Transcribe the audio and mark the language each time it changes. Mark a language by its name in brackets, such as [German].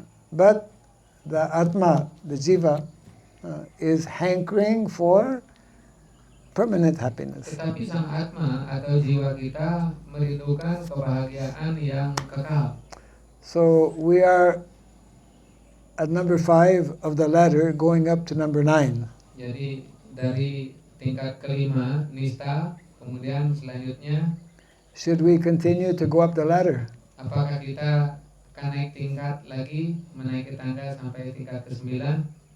[English] But the Atma, the Jiva, is hankering for permanent happiness. [Indonesian] Tetapi sang atma atau jiwa kita merindukan kebahagiaan yang kekal. [English] So we are at number 5 of the ladder going up to number 9. [Indonesian] Jadi dari tingkat kelima nista, kemudian selanjutnya [English] Should we continue to go up the ladder? [Indonesian] apakah kita akan naik tingkat lagi, menaiki tangga sampai tingkat ke-9?